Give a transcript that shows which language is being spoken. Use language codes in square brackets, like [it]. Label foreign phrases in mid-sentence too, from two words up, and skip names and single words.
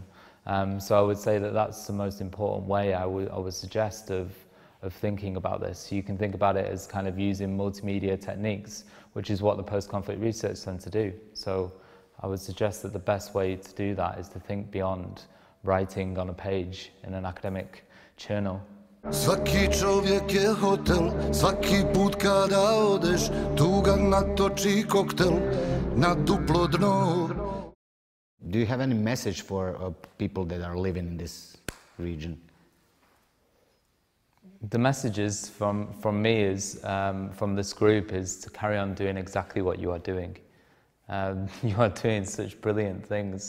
[en] So I would say that that's the most important way I would suggest of thinking about this. You can think about it as kind of using multimedia techniques, which is what the post-conflict research tends to do. So I would suggest that the best way to do that is to think beyond writing on a page in an academic journal. [bs] Svaki čovjek je hotel, svaki put kada odeš, tuga natoči koktel na duplo dno. [en] Do you have any message for people that are living in this region? The messages from me is, from this group, is to carry on doing exactly what you are doing. You are doing such brilliant things.